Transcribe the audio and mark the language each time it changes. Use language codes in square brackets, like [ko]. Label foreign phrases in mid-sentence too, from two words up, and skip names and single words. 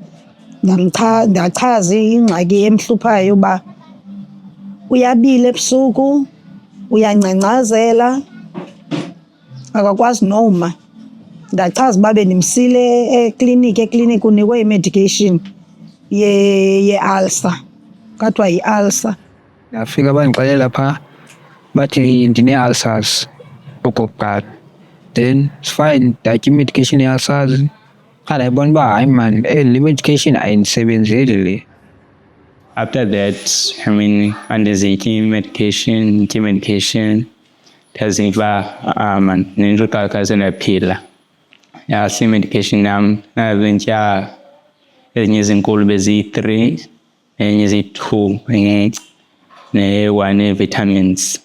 [xh] Ndachaza ingxaki emhluphayo uba uyabila ebusuku, uyancengcazela, akakwazi noma. Ndachaza uba bendimsile ekliniki unikwe i-medication ye-ulcer, kathiwa yi-ulcer. Ndafika bandixelela phaa bathi ndine-ulcers okokuqala. [en] Then it's fine, [xh] ndatya i-medication ye-ulcers. Ndayibona uba hayi man, le medication ayindisebenzeli le. [en] After that, I mean, [xh] andizityi medication, ndaziva man, nendluqakaze ndaphila. Yasi medication yam ndazintya ezinye ezinkulu beziyi-3, enye ziyi-2, ne-1 vitamins.